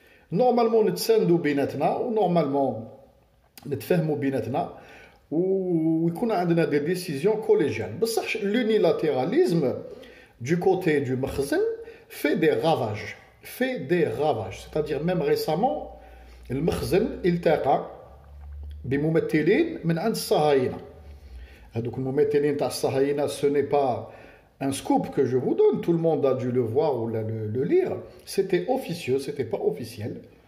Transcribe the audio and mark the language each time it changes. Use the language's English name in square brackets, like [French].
[French] Normalement, on est ou normalement, on est [Arabic] بيناتنا [French] ou on a des décisions collégiales. L'unilatéralisme du côté du Makhzen fait des ravages. C'est-à-dire même récemment, [Arabic] المخزن التقى بممثلين من عند الصهاينة. هذوك الممثلين تاع الصهاينة [French] ce n'est pas un scoop que je vous donne, tout le monde a dû le voir ou le lire. C'était officieux, c'était pas officiel.